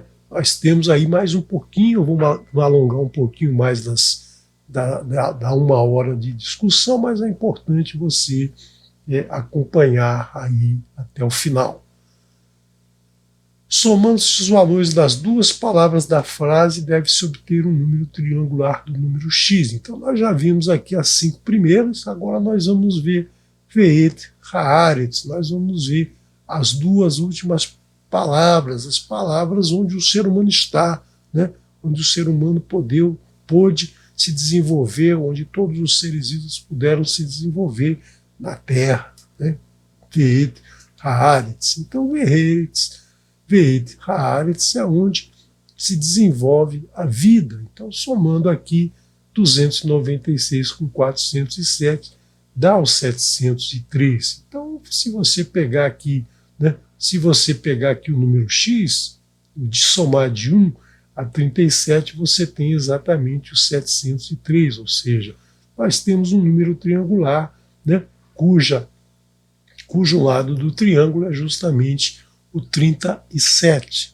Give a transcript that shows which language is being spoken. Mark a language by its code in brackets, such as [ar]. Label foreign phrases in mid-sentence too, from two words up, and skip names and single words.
[pt] Nós temos aí mais um pouquinho, vou alongar um pouquinho mais da 1 hora de discussão, mas é importante você acompanhar aí até o final. Somando-se os valores das duas palavras da frase, deve-se obter um número triangular do número x. Então nós já vimos aqui as 5 primeiras, agora nós vamos ver [he] ואת הארץ, [pt] nós vamos ver as 2 últimas palavras, as palavras onde o ser humano está, né? Onde o ser humano pôde se desenvolver, onde todos os seres vivos puderam se desenvolver na Terra, né? [he] ואת הארץ. [pt] Então [he] ואת הארץ [pt] é onde se desenvolve a vida. Então, somando aqui 296 com 407, dá os 703. Então, se você pegar aqui, né? Se você pegar aqui o número x, de somar de 1 a 37, você tem exatamente os 703, ou seja, nós temos um número triangular, né, cujo lado do triângulo é justamente o 37.